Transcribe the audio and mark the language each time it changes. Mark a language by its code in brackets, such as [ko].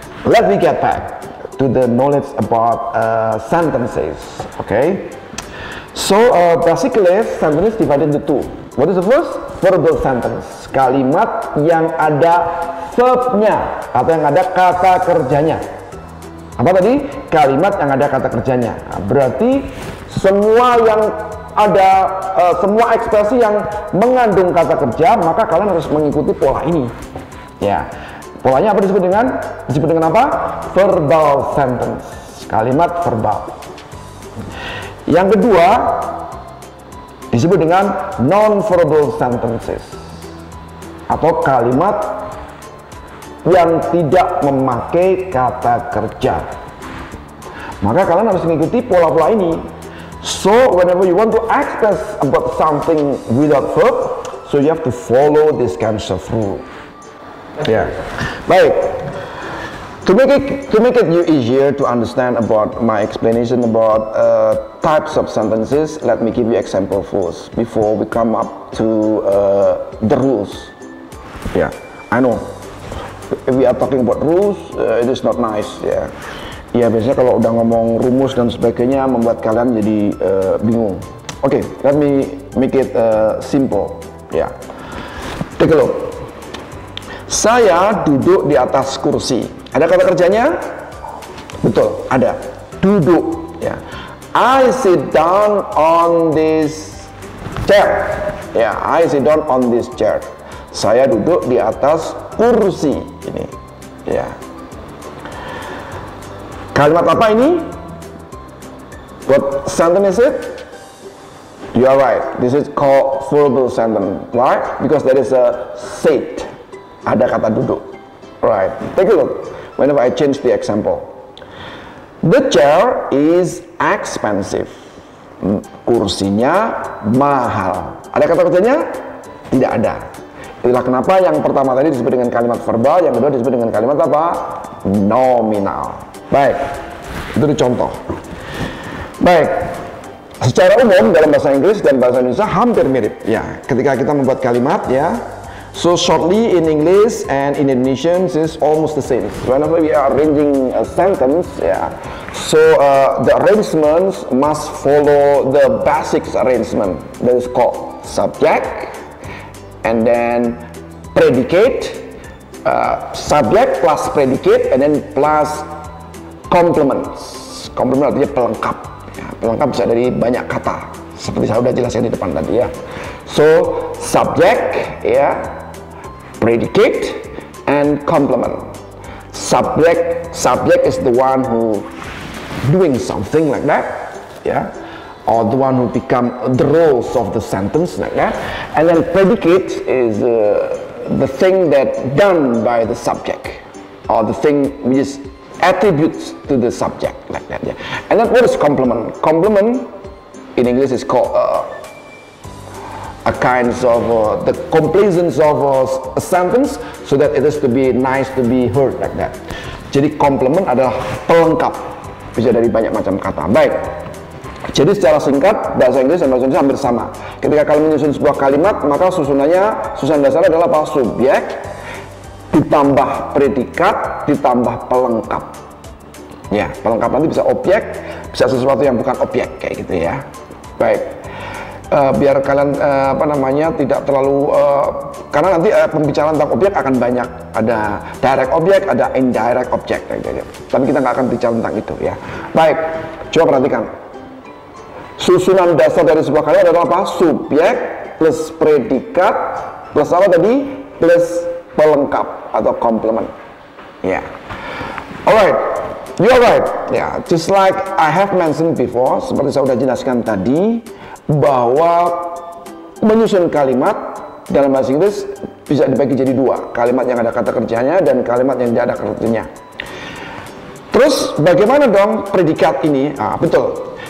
[en] Let me get back to the knowledge about sentences. Okay. So basically sentence divided into two. What is the first? Verbal sentence. [id] Kalimat yang ada verbnya atau yang ada kata kerjanya. Apa tadi? Kalimat yang ada kata kerjanya. Nah, berarti semua yang ada semua ekspresi yang mengandung kata kerja, maka kalian harus mengikuti pola ini. Ya. Polanya apa disebut dengan? Disebut dengan apa? Verbal sentence. Kalimat verbal. Yang kedua disebut dengan non-verbal sentences atau kalimat yang tidak memakai kata kerja. Maka kalian harus mengikuti pola-pola ini. [en] So whenever you want to express about something without verb, so you have to follow this kind of rule. [id] Ya, baik. [en] To make it you easier to understand about my explanation about types of sentences, let me give you example first before we come up to the rules. Yeah, I know. If we are talking about rules, it is not nice. [id] Ya, yeah. Biasanya kalau udah ngomong rumus dan sebagainya membuat kalian jadi bingung. [en] Okay, let me make it simple. Ya, yeah. Take a look. [id] Saya duduk di atas kursi. Ada kata kerjanya? Betul, ada. Duduk. Ya. [en] I sit down on this chair. Ya, I sit down on this chair. [id] Saya duduk di atas kursi ini. Ya. Kalimat apa ini? [en] What sentence is it? You are right. This is called verbal sentence, right? Because there is a sit. [id] Ada kata duduk. [en] Right. Take a look. Whenever I change the example, the chair is expensive. [id] Kursinya mahal. Ada kata kerjanya? Tidak ada. Itulah kenapa yang pertama tadi disebut dengan kalimat verbal, yang kedua disebut dengan kalimat apa? Nominal. Baik, itu contoh. Baik, secara umum dalam bahasa Inggris dan bahasa Indonesia hampir mirip. Ya, ketika kita membuat kalimat ya. [en] So shortly in English and in Indonesian is almost the same. Whenever we are arranging a sentence, yeah, so the arrangements must follow the basics arrangement that is called subject, and then predicate, subject plus predicate, and then plus complements. [id] Complement artinya pelengkap. Ya, pelengkap bisa dari banyak kata, seperti saya sudah jelaskan di depan tadi ya. [en] So subject, ya. Predicate and complement. Subject is the one who doing something like that, yeah, or the one who become the roles of the sentence like that, and then predicate is the thing that done by the subject, or the thing which is attributes to the subject like that. Yeah, and then what is complement? Complement in English is called a kind of the complaisance of a sentence so that it is to be nice to be heard like that. [id] Jadi complement adalah pelengkap, bisa dari banyak macam kata. Baik, jadi secara singkat bahasa Inggris dan bahasa Indonesia hampir sama. Ketika kalian menyusun sebuah kalimat, maka susunan dasarnya adalah apa? Subjek ditambah predikat ditambah pelengkap. Ya, pelengkap nanti bisa objek, bisa sesuatu yang bukan objek kayak gitu ya. Baik. Biar kalian tidak terlalu karena nanti pembicaraan tentang objek akan banyak, ada direct objek, ada indirect objek gitu. Tapi kita nggak akan bicara tentang itu ya. Baik, coba perhatikan susunan dasar dari sebuah kalimat adalah apa? Subjek plus predikat plus apa tadi? Plus pelengkap atau complement. [en] Ya, alright, you are right. [id] Ya, [en] just like I have mentioned before, [id] seperti saya sudah jelaskan tadi, bahwa menyusun kalimat dalam bahasa Inggris bisa dibagi jadi dua, kalimat yang ada kata kerjanya dan kalimat yang tidak ada kata kerjanya. Terus bagaimana dong predikat ini? Ah, betul.